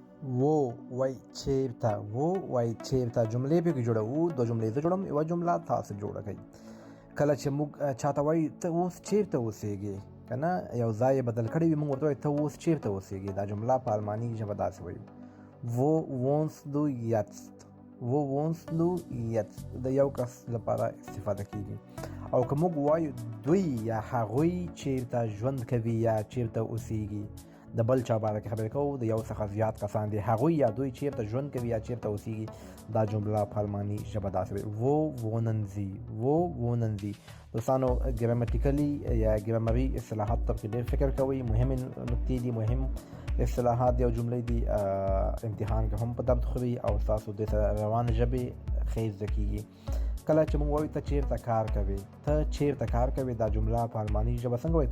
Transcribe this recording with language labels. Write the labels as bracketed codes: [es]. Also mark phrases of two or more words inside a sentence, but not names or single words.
[ps] wo وای چیرته wo وای چیرته جملې پکې جوړو. دوه جملې زه جوړم، یوه جمله تاسو جوړه کړئ. کله چې موږ چاته وایو ته اوس چیرته اوسېږې که نه، یو ځای یې بدل کړی وي، موږ ورته وایو ته اوس چیرته اوسېږې. دا جمله په الماني ژبه داسې وایو [de] wo wohnst du jetzt. wo wohnst du jetzt [ps] د یو کس لپاره استفاده کیږي. او که موږ وایو دوی یا هغوی چیرته ژوند کوي یا چیرته اوسېږي، د بل چا باره کې خبرې کوو، د یو څخه زیات کسان دي، هغوی یا دوی چیرته ژوند کوي یا چیرته اوسېږي. دا جمله په الماني ژبه داسې وي [de] wo wohnen sie. wo wohnen sie. [ps] دوستانو ګرامټیکلي یا ګرامري اصطلاحات ته ډېر فکر کوئ. مهم نکتې دي، مهم اصطلاحات دي او جملې دي. امتحان کې هم په درد خوري او تاسو د روانې ژبې ښې زده کېږي. کله چې موږ وایو ته چیرته کار کوې، ته چیرته کار کوې، دا جمله په الماني ژبه څنګه وایي؟